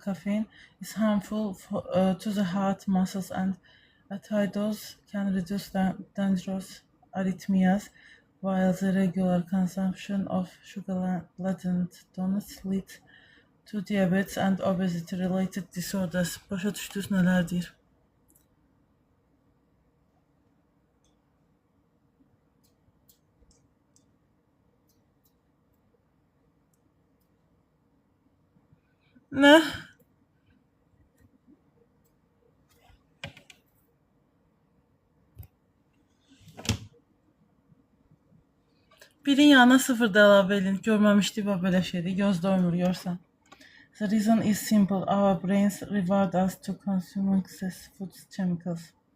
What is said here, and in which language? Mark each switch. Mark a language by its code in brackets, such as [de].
[en] Caffeine is harmful to the heart, muscles, and at high dose can reduce dangerous arrhythmias, while the regular consumption of sugar-laden donuts leads to diabetes and obesity-related disorders. [az] Başa düşdünüz nələr deyir? Nə? Birin yanına 0 da əlavə edin. Görməmişdik və belə şeydir. Göz doymur, görsən. [en] The reason is simple. Our brains reward us to consume excess food chemicals.